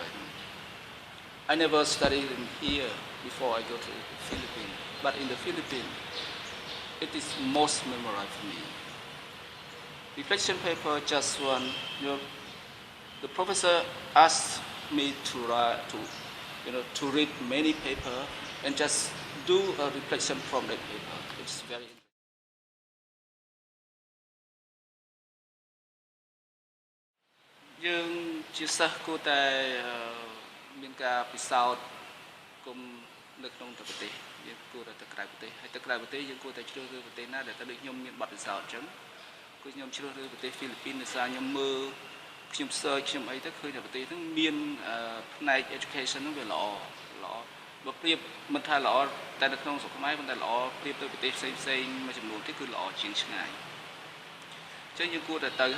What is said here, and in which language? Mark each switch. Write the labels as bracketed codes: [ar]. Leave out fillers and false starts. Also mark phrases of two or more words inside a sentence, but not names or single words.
[en] I never studied in here before I go to the Philippines, but in the Philippines, it is most memorable for me. Reflection paper just one, the professor asked me to write, to read many paper and just do a reflection from that paper. It's very interesting. [km] យើងជាសិស្សគួរតែមានការពិសោធន៍គុំនៅក្នុងប្រទេសយើងគួរតែទៅក្រៅប្រទេស ហើយទៅក្រៅប្រទេសយើងគួរតែជ្រើសរើសប្រទេសណាដែលទៅដូចខ្ញុំមានបទពិសោធន៍អញ្ចឹងគឺខ្ញុំជ្រើសរើសប្រទេសហ្វីលីពីនដោយសារខ្ញុំមើលខ្ញុំ search ខ្ញុំអីទៅឃើញតែប្រទេសហ្នឹងមានផ្នែក education ហ្នឹងវាល្អបើប្រៀបមិនថាល្អតែនៅក្នុងស្រុកខ្មែរប៉ុន្តែល្អប្រៀបទៅប្រទេសផ្សេងៗមួយចំនួនទៀតគឺល្អជាងឆ្ងាយ ចឹងយើងគួរតែទៅហើយ